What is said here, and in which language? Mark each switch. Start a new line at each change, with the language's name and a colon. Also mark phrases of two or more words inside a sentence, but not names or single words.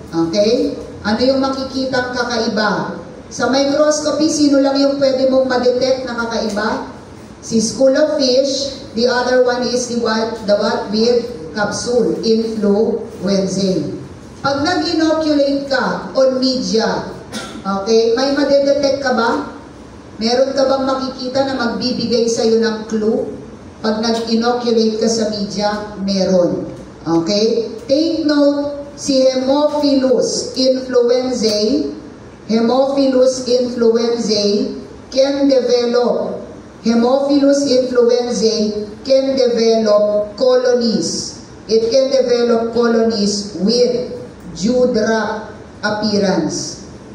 Filipino: Ano yung makikitang kakaiba? Sa microscopy, sino lang yung pwede mong ma-detect na kakaiba?
English: Si school of fish, the other one is the what with capsule, influenzae.
Filipino: Pag nag-inoculate ka
English: on media,
Filipino: okay, may madedetect ka ba? Meron ka bang makikita na magbibigay sa'yo ng clue? Pag nag-inoculate ka sa media, meron. Okay?
English: Take note, si Haemophilus influenzae can develop colonies. It can develop colonies with dewdrop appearance.